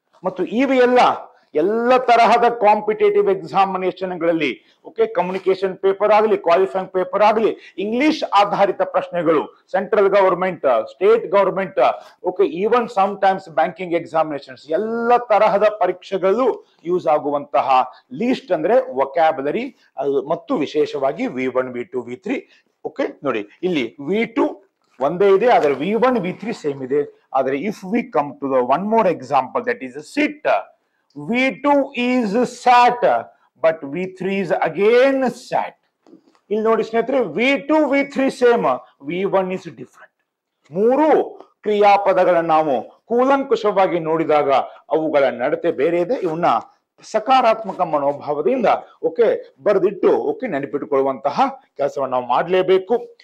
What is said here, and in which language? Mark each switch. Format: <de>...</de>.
<kn>ಮತ್ತು ಇವು ಎಲ್ಲ ತರಹದ ಕಾಂಪಿಟೇಟಿವ್ ಎಕ್ಸಾಮಿನೇಷನ್ಗಳಲ್ಲಿ, ಓಕೆ, ಕಮ್ಯುನಿಕೇಶನ್ ಪೇಪರ್ ಆಗಲಿ, ಕ್ವಾಲಿಫೈಯಿಂಗ್ ಪೇಪರ್ ಆಗಲಿ, ಇಂಗ್ಲಿಷ್ ಆಧಾರಿತ ಪ್ರಶ್ನೆಗಳು, central government, state government, okay,</kn> <en>even sometimes</en> <kn>banking examinations, ಎಲ್ಲ ತರಹದ ಪರೀಕ್ಷೆಗಳು ಯೂಸ್ ಆಗುವಂತಹ ಲೀಸ್ಟ್ ಅಂದ್ರೆ ವೊಕ್ಯಾಬುಲರಿ, ಮತ್ತು ವಿಶೇಷವಾಗಿ V1 V2 V3. ಓಕೆ, ನೋಡಿ ಇಲ್ಲಿ V2 ಒಂದೇ ಇದೆ, ಆದರೆ V1 V3 ಸೇಮ್ ಇದೆ.</kn> <en>ಆದರೆ if we come to the one more example, that is sit, V2 is sat, but V3 is again sat.</en> <kn>ಇಲ್ಲಿ ನೋಡಿ ಸ್ನೇಹಿತರೆ, V2 V3 same,</kn> <en>V1 is different.</en> <kn>ಮೂರು ಕ್ರಿಯಾಪದಗಳನ್ನು ನಾವು ಕೂಲಂಕುಷವಾಗಿ ನೋಡಿದಾಗ ಅವುಗಳ ನಡತೆ ಬೇರೆ ಇದೆ. ಇವನ್ನ ಸಕಾರಾತ್ಮಕ ಮನೋಭಾವದಿಂದ ಓಕೆ ಬರೆದಿಟ್ಟು ಓಕೆ ನೆನಪಿಟ್ಟುಕೊಳ್ಳುವಂತಹ ಕೆಲಸವನ್ನು ನಾವು ಮಾಡಲೇಬೇಕು.</kn>